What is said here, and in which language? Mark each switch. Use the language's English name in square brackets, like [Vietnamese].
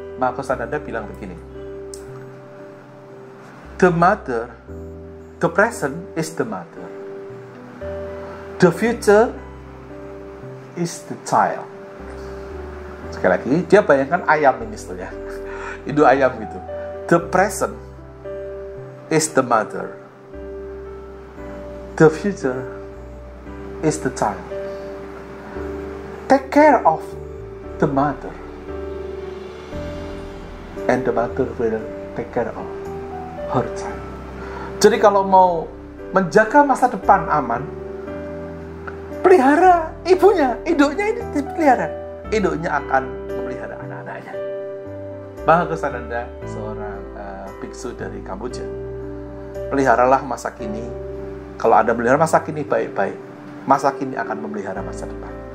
[English] Mahagosananda [Indonesian] bilang begini, [English] the present is the mother, the future is the child. [Indonesian] Sekali lagi, dia bayangkan ayam ini sebetulnya, induk ayam gitu. [English] The present is the mother, the future is the child. Take care of the mother, and the mother will take care of her child. [Indonesian] Jadi kalau mau menjaga masa depan aman, pelihara ibunya, induknya ini dipelihara. Induknya akan memelihara anak-anaknya. Mahagosananda, seorang biksu dari Kamboja. Peliharalah masa kini. Kalau Anda melihara masa kini baik-baik, masa kini akan memelihara masa depan.